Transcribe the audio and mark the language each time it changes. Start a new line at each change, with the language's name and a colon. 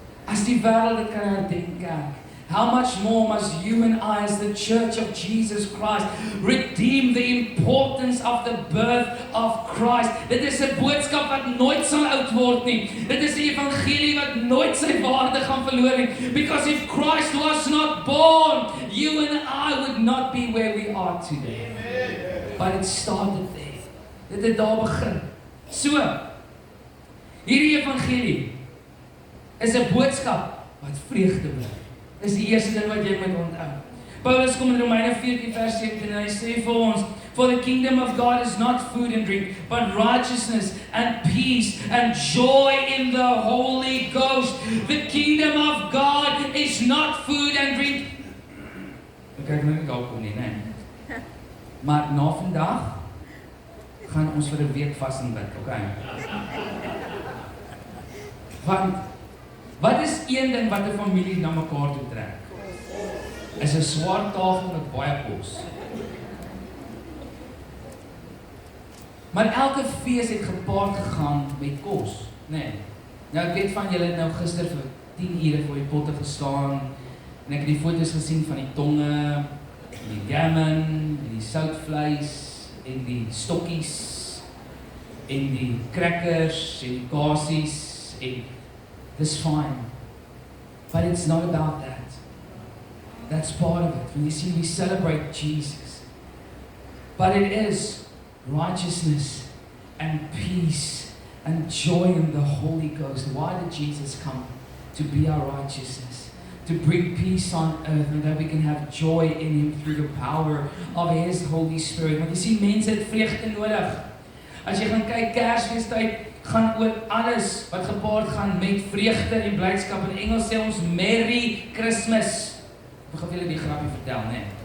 Afrikaans: As die wêreld dit kan herdenk,
English: how much more must you and I as the Church of Jesus Christ redeem the importance of the birth of Christ.
Afrikaans: Dit is 'n boodskap wat nooit sal oud word nie. Dit is 'n evangelie wat nooit sy waarde gaan verloor nie.
English: Because if Christ was not born, you and I would not be where we are today. But it started there.
Afrikaans: Dit het daar begin. So, hierdie evangelie is 'n boodskap wat vreugde bring. Dis die eerste ding wat jy moet onthou. Paulus kom in Romeine 14 vers 17 en hy sê vir ons,
English: for the kingdom of God is not food and drink, but righteousness and peace and joy in the Holy Ghost. The kingdom of God is not food and drink.
Afrikaans: Ek nou nie kom nie, nee. Maar na vandag gaan ons vir 'n week vas en bid, okay? Want wat is een ding wat 'n familie na mekaar toe trek? Is 'n swart tafel met baie kos. Maar elke fees het gepaard gegaan met kos, né? Nee. Nou ek weet van julle het nou gister vir 10 ure voor die potte gestaan en ek het die foto's gesien van die tonge, die gammon, en die soutvleis en die stokkies en die crackers en die kasies en
English: it's fine, but it's not about that. That's part of it. When you see, we celebrate Jesus, but it is righteousness and peace and joy in the Holy Ghost. Why did Jesus come? To be our righteousness, to bring peace on earth, and that we can have joy in Him through the power of His Holy Spirit.
Afrikaans: Want jy sien, mense het vreugde nodig. As jy gaan kyk, Kersfeestyd gaan oor alles wat gepaard gaan met vreugde en blydskap. In Engels sê ons Merry Christmas. Ek gaan julle die grappie vertel, né?